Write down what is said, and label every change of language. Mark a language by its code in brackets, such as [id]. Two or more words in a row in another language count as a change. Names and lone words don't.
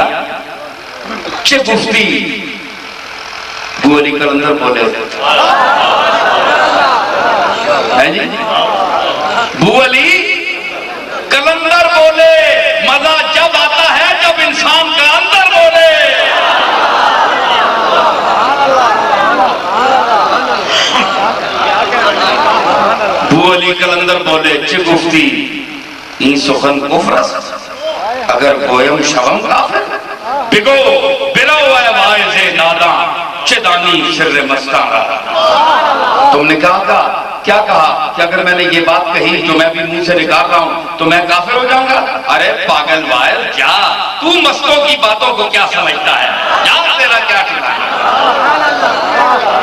[ur] چھ مفتی بو علی کلندر بولے جی، بو علی کلندر بولے مزہ جب آتا ہے جب انسان کا اندر بولے. بو علی کلندر بولے [fa] چھ گفتی این سخن کفرس اگر گویم شوم کافر بگو برو اے وائز نادان چدانی شر مستان. [ur] تم نے کہا کیا کہا کہ اگر میں نے یہ بات کہی جو میں بھی منہ سے نکال رہا ہوں تو میں کافر ہو جاؤں گا؟ ارے پاگل وائل جا، تو مستوں کی باتوں کو کیا سمجھتا ہے؟ جا تیرا کیا ٹھکانا ہے؟